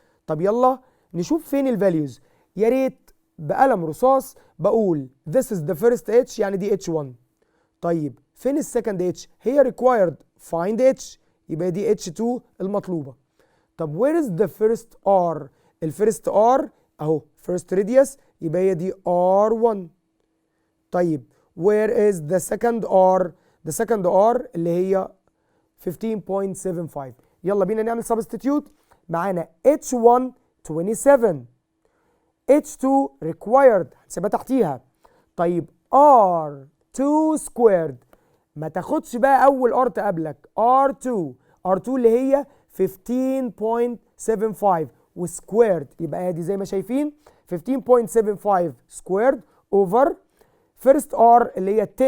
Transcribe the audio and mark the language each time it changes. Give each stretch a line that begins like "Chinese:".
Arabic: طب يلا نشوف فين الفاليوز. يا ريت بقلم رصاص بقول
English: this is the first h
Arabic: يعني دي h1. طيب فين السكند h؟ هي required
English: find h
Arabic: يبقى دي h2 المطلوبة. طب
English: where is the first r؟
Arabic: الفيرست r اهو
English: first radius
Arabic: يبقى هي دي
English: r1.
Arabic: طيب
English: where is the second r؟ the second r
Arabic: اللي هي
English: 15.75.
Arabic: يلا بينا نعمل substitute. معانا h1 27 h2 required هنسيبها تحتيها. طيب r2 squared ما تاخدش بقى اول r تقابلك r2 اللي هي 15.75 وسكويرد، يبقى ادي زي ما شايفين 15.75 سكويرد اوفر فيرست r اللي هي